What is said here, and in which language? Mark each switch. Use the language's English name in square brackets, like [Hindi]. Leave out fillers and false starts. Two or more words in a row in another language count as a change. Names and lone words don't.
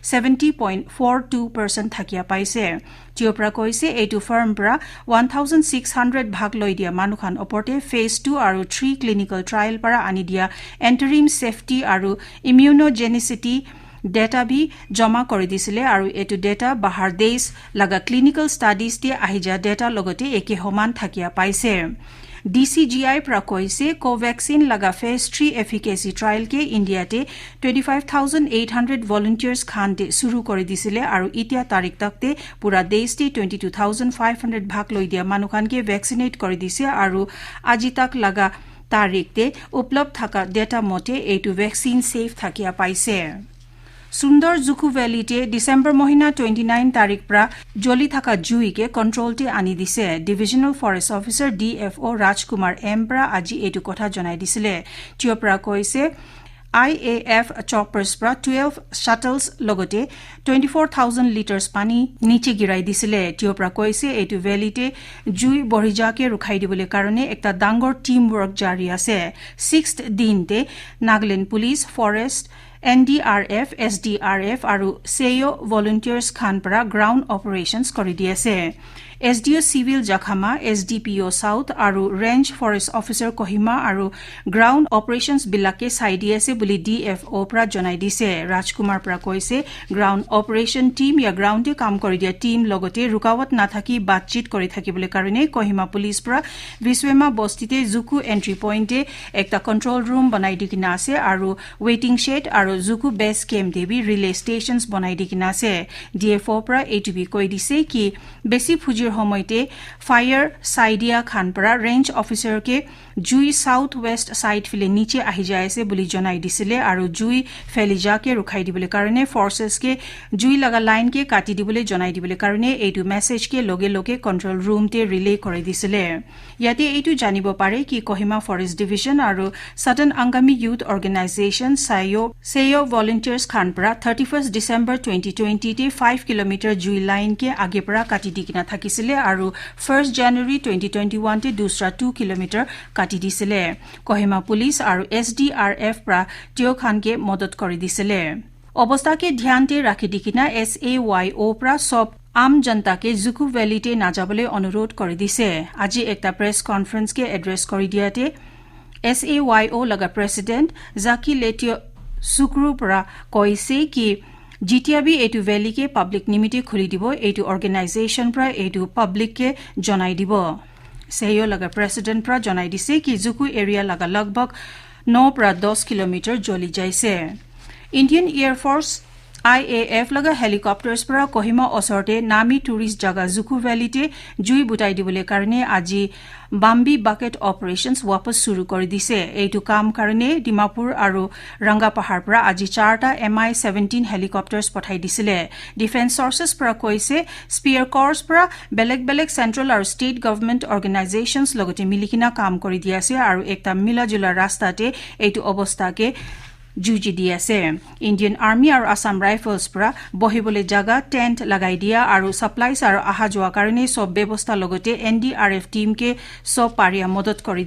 [Naga Pidgin] 70.42% thakia paise Tiopra koise eitu firm pra 1,600 bhag loi dia manukhan oporte phase 2 aru 3 [English] clinical trial [Naga Pidgin] para ani dia [English] interim safety [Naga Pidgin] aru [English] immunogenicity data [Naga Pidgin] bi jama kori disile aru etu data bahar desh laga [English] clinical studies [Naga Pidgin] te ahija data logote eke homan thakia paise DCGI pra koise Covaxin laga [English] phase 3 efficacy trial [Naga Pidgin] ke India te 25,800 volunteers khan te suru kori disile aru itia tarik takte pura desh te 22,500 bhag loi dia manukhan ke vaccinate kori dise aru aji tak laga tarik te uplabh thaka data mote eitu vaccine safe thakia paise Sundar Zuku Valley te December mohina 29 tarik pra joli thaka jui ke control te ani dise [English] Divisional Forest Officer [Naga Pidgin] DFO Rajkumar M pra aji etu kotha jonai disile tiopra koise [English] IAF choppers [Naga Pidgin] pra 12 shuttles logote 24,000 liters pani niche girai disile tiopra koise etu valley te jui borija ke rukhai dibole karone ekta dangor [English] team work [Naga Pidgin] jari ase 6th din te Nagaland Police Forest NDRF, SDRF aru [English] SEO volunteers [Naga Pidgin] khan para [English] ground operations [Naga Pidgin] kori diase SDO Civil Jakhama, SDPO South aru Range Forest Officer Kohima aru [English] ground operations [Naga Pidgin] bilake saidi ase buli DFO pra jonai dise Rajkumar pra koise [English] ground operation team [Naga Pidgin] ya ground te kam kori dia team logote rukawat na thaki batchit kori thakibole karone Kohima police pra Viswema bostite Zuku [English] entry point [Naga Pidgin] e ekta [English] control room [Naga Pidgin] banai dikina ase aru [English] waiting shed [Naga Pidgin] aru Zuku base camp debi [English] relay stations [Naga Pidgin] banai dikina ase DFO pra A2B koi dise ki besi phujir homoite fire saidia khan para [English] range officer [Naga Pidgin] ke jui [English] south west side [Naga Pidgin] file niche ahi jai ase buli jonai disile aru jui felija ke rukhai dibole karone forces ke jui laga line ke kati dibole jonai dibole karone eitu message ke loge loge [English] control room [Naga Pidgin] te relay kori disile yate eitu janibo pare ki Kohima Forest Division aru Southern Angami Youth Organization [English] SEO volunteers [Naga Pidgin] khan para 31st December 2020 te 5 km jui line ke age para kati dikina thakisile aru 1st January 2021 te dusra 2 km kati disile Kohima Police aru SDRF pra tio khan ke madad kori disile obostha ke dhyan te rakhi dikina SAYO pra sob आम जनता के जुकु वैली ते नाजाबले अनुरोध करि दिसे আজি एकटा [English] press conference [Naga Pidgin] के एड्रेस करि दियाते SAYO लगा प्रेसिडेंट जाकी लेटियो सुक्रू pra koise ki जितियाबी एटु वैली के पब्लिक निमिते खुली दिबो एटु ऑर्गेनाइजेशन pra एटु पब्लिक के जनाई दिबो सेयो लगा प्रेसिडेंट pra जनाई दिसे कि जुकु एरिया लगा लगभग 9 pra 10 किलोमीटर जली जाइसे Indian Air Force IAF laga helicopters para Kohima osorte nami tourist jaga Zuku Valley te jui butai dibole karne aji [English] Bambi bucket operations [Naga Pidgin] wapas suru kori dise eitu kam karne Dimapur aru Ranga Pahar para aji 4ta [English] Mi-17 helicopters [Naga Pidgin] pathai disile [English] defense sources [Naga Pidgin] para koise Spear Corps para beleg central aru [English] state government organizations [Naga Pidgin] logote milikina kam kori diase aru ekta milajula rasta te eitu obostha ke Juji diase Indian Army aru Assam Rifles pra bohibole jaga tent lagai dia aru supplies aru aha joa karone sob bebosta logote NDRF team ke sob paria modot kori